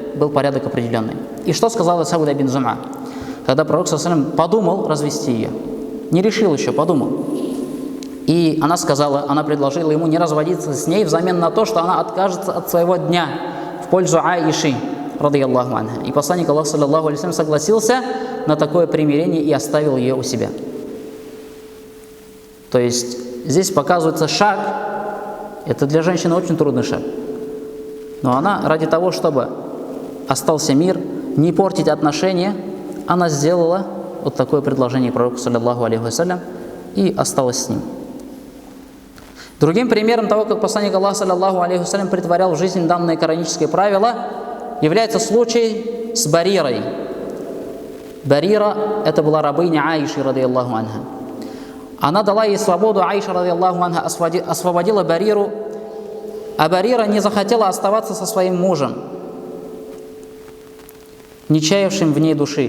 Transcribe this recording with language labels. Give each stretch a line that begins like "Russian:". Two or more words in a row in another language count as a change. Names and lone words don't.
Russian: Был порядок определенный. И что сказала Сауда бин Зум'а? Когда пророк,
Arabic: صلى الله عليه وسلم,
Russian: подумал развести ее, не решил еще, подумал. И она предложила ему не разводиться с ней взамен на то, что она откажется от своего дня в пользу Аиши,
Arabic: رضي الله عنها.
Russian: И посланник Аллаха,
Arabic: صلى الله عليه وسلم,
Russian: согласился на такое примирение и оставил ее у себя. То есть здесь показывается шаг, это для женщины очень трудный шаг. Но она ради того, чтобы остался мир, не портить отношения, она сделала вот такое предложение пророку,
Arabic: صلى الله عليه وسلم,
Russian: и осталась с ним. Другим примером того, как посланник Аллаха,
Arabic: صلى الله عليه وسلم,
Russian: претворял в жизнь данное кораническое правило, является случай с Барирой. Барира – это была рабыня Аиши,
Arabic: رضي الله عنها.
Russian: Она дала ей свободу, Аиша,
Arabic: رضي الله عنها,
Russian: освободила Бариру, а Барира не захотела оставаться со своим мужем, не чаявшим в ней души.